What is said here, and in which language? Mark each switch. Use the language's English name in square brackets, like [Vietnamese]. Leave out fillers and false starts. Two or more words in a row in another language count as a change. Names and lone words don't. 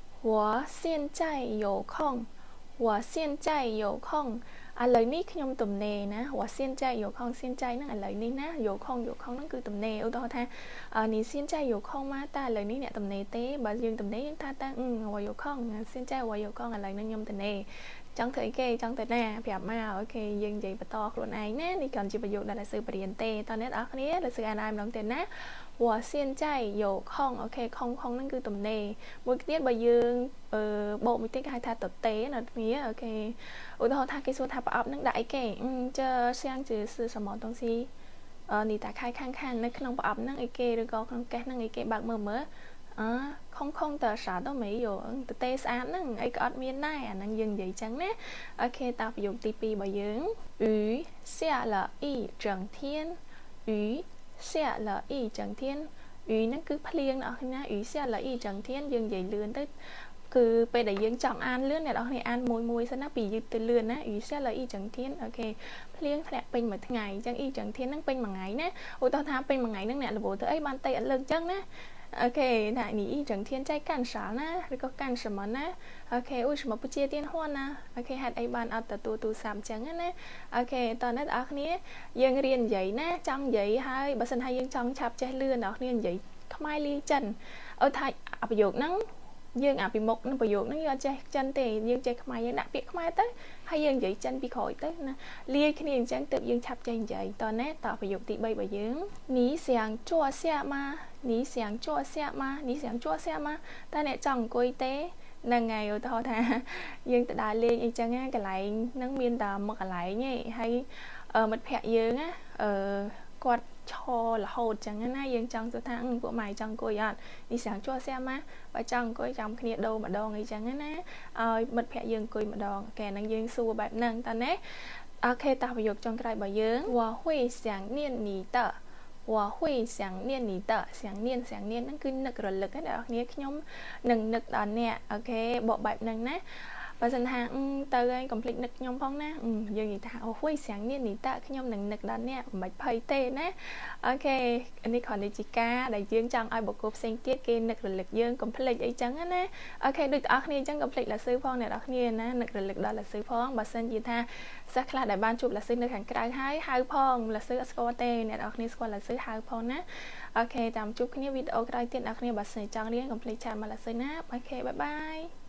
[Chinese] 我现在有空我现在有空 lời ní [Khmer] ខ្ញុំទំនេរណា [Chinese] 我现在有空现在 [Khmer] ហ្នឹងឥឡូវនេះណា [Chinese] 有空 [Khmer] ហ្នឹងគឺទំនេរឧទាហរណ៍ថា [Chinese] 你现在有空吗 [Khmer] តែឥឡូវនេះអ្នកទំនេរទេបើយើងទំនេរយើងថាតែ [Chinese] 我有空现在我有空 [Khmer] ឥឡូវនេះខ្ញុំទំនេរចង់ធ្វើអីគេ ចង់ទៅណាប្រាប់មកអូខេយើងនិយាយបន្តខ្លួនឯងណានេះគ្រាន់ជាប្រយោគដែលសិស្សបរៀនទេតោះអ្នកនរគ្នាលើសិស្សអានម្ដងទៀតណា [Chinese] 我现在有空 [Khmer] អូខេខុងហ្នឹងគឺទំនេរមួយទៀតបើយើងបូកមួយទៀតគេហៅថាតទេណាគ្នាអូខេឧទាហរណ៍ថាគេសួរថាប្រអប់ហ្នឹងដាក់អីគេ [Chinese] 这像只是什么东西你打开看看 [Khmer] នៅក្នុងប្រអប់ហ្នឹងអីគេឬក៏ក្នុងកេសហ្នឹងអីគេបើកមើលមើល không tờ [Chinese] 啥都没有 [Khmer] តទេស្អាតហ្នឹងអីក៏អត់មានដែរអាហ្នឹងយើងនិយាយចឹងណាអូខេតប្រយោគទី2របស់យើង [Chinese] 雨下了一整天雨下了一整天雨 [Khmer] ហ្នឹងគឺភ្លៀងអ្នកនរគ្នា [Chinese] 雨下了一整天 [Khmer] យើងនិយាយលឿនទៅគឺពេលដែលយើងចង់អានលឿនអ្នកនរគ្នាអានមួយសិនណាពីយឺតទៅលឿនណា [Chinese] 雨下了一整天 [Khmer] អូខេភ្លៀងធ្លាក់ពេញមួយថ្ងៃអញ្ចឹង [Chinese] 一整天 [Khmer] ហ្នឹងពេញមួយថ្ងៃណាឧទាហរណ៍ថាពេញមួយថ្ងៃហ្នឹងអ្នកលវទៅអីបានតិចអត់លើកអញ្ចឹងណា [Chinese] OK，那你一整天在干啥呢？那个干什么呢？OK，为什么不接电话呢 [Khmer] ？OK，ហេតុអីបានអត់ទទួលទូរស័ព្ទអញ្ចឹងណា OK តោះអ្នកនរគ្នាយើងរៀននិយាយណាចង់និយាយហើយបើសិនថាយើងចង់ឆាប់ចេះលឿនអ្នកនរគ្នានិយាយខ្មែរលាយចិនឲ្យថាប្រយោគហ្នឹងយើងអាពីមុខនឹងប្រយោគហ្នឹងយើងអត់ចេះចិនទេយើងចេះខ្មែរយើងដាក់ពាក្យខ្មែរទៅហើយយើងនិយាយចិនពីក្រោយទៅណាលាយ គ្នាអញ្ចឹងទើបយើងឆាប់ចេះនិយាយតនេះតប្រយោគទី3របស់យើង [Chinese] 你想坐下吗你想坐下吗你想坐下吗 [Khmer] តែអ្នកចង់អង្គុយទេហ្នឹងហើយឧទាហរណ៍ថាយើងទៅដើរលេងអីចឹងណាកន្លែងហ្នឹងមានតែមួយកន្លែងឯងហើយមិត្តភ័ក្ដិយើងណាគាត់ ឈររហូតចឹងណាយើងចង់សួរថាពួកម៉ែចង់អង្គុយអត់នេះស្រាំងជួសែម៉ាបើចង់អង្គុយចាំគ្នាដូរម្ដងអីចឹងណាឲ្យមិត្តភ័ក្ដិយើងអង្គុយម្ដងកែហ្នឹងយើងសួរបែបហ្នឹងតើណា អូខេតោះប្រយោគចុងក្រោយរបស់យើង [Chinese] 我会想念你的我会想念你的想念 [Khmer] ហ្នឹងគឺនឹករលឹកណាអ្នកនរខ្ញុំនឹងនឹក ដល់អ្នកអូខេបកបែបហ្នឹងណាបើសិនថាទៅហើយកុំភ្លេចនឹកខ្ញុំផងណាយើងនិយាយថាអូហួយស្រាំងនេះ នេះតើខ្ញុំនឹងនឹកដល់អ្នកមិនភ័យទេណាអូខេនេះគ្រាន់តែជាការដែលយើងចង់ឲ្យបុគ្គលផ្សេងទៀតគេនឹករលឹកយើងកុំភ្លេចអីចឹងណាអូខេដូចបងប្អូនចឹងកុំភ្លេចលាស៊ឺផងអ្នកនរគ្នាណានឹករលឹកដល់លាស៊ឺផងបើសិនជាថាសិស្សខ្លះដែលបានជួបលាស៊ឺនៅខាងក្រៅហើយហៅផងលាស៊ឺអត់ស្គាល់ទេអ្នកនរគ្នាស្គាល់លាស៊ឺហៅផងណាអូខេតាមជួបគ្នាវីដេអូក្រោយទៀតអ្នកនរគ្នាបើសិនចង់រៀនកុំភ្លេចឆាតមកលាស៊ឺណាអូខេបាយបាយ